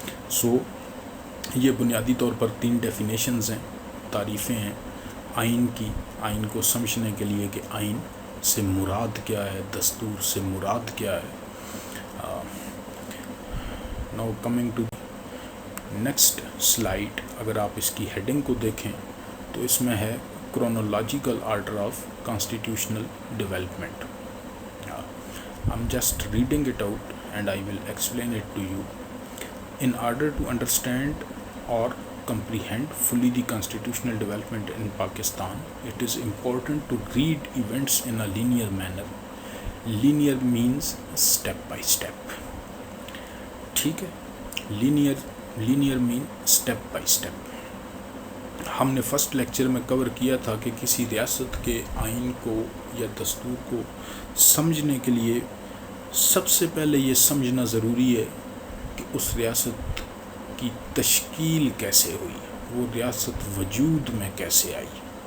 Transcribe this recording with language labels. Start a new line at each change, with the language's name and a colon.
Urdu: سو یہ بنیادی طور پر 3 ڈیفینیشنز ہیں، تعریفیں ہیں آئین کی، آئین کو سمجھنے کے لیے کہ آئین سے مراد کیا ہے، دستور سے مراد کیا ہے.
English: now coming to next slide,
Urdu: اگر آپ اس کی ہیڈنگ کو دیکھیں تو اس میں ہے chronological order of constitutional development.
English: I'm just reading it out and I will explain it to you. In order to understand or comprehend fully the constitutional development in Pakistan, it is important to read events in a linear manner. Linear means step by step.
Urdu: ٹھیک ہے،
English: Linear مین step by step.
Urdu: ہم نے first lecture میں کور کیا تھا کہ کسی ریاست کے آئین کو یا دستور کو سمجھنے کے لیے سب سے پہلے یہ سمجھنا ضروری ہے کہ اس ریاست کی تشکیل کیسے ہوئی، وہ ریاست وجود میں کیسے آئی،